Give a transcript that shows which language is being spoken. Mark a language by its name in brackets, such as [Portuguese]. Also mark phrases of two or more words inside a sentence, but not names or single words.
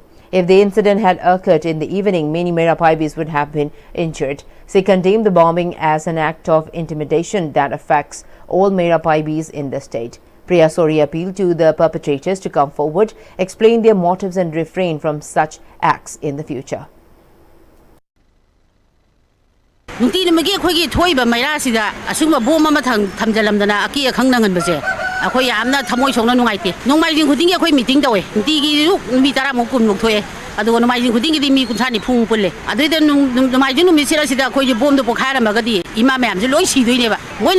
[English] If the incident had occurred in the evening, many Mera Paibis would have been injured. She condemned the bombing as an act of intimidation that affects all Mera Paibis in the state. Priya Sori appealed to the perpetrators to come forward, explain their motives and refrain from such acts in the future. [Manipuri] ꯑꯗꯨꯒ ꯅꯣꯡꯃꯥꯏꯖꯤꯡ ꯈꯨꯗꯤꯡꯒꯤꯗꯤ ꯃꯤ ꯀꯨꯟꯊ꯭ꯔꯥ ꯅꯤꯐꯨ ꯄꯨꯜꯂꯦ ꯑꯗꯨꯏꯗ ꯅꯣꯡꯃꯥꯏꯖꯤꯡ ꯅꯨꯃꯤꯠꯁꯤꯗ ꯑꯩꯈꯣꯏꯁꯦ ꯕꯣꯝꯗꯣ ꯄꯣꯈꯥꯏꯔꯝꯃꯒꯗꯤ ꯏꯃꯥ ꯃꯌꯥꯝꯁꯦ ꯂꯣꯏ ꯁꯤꯗꯣꯏꯅꯦꯕ ꯃꯣꯏꯅ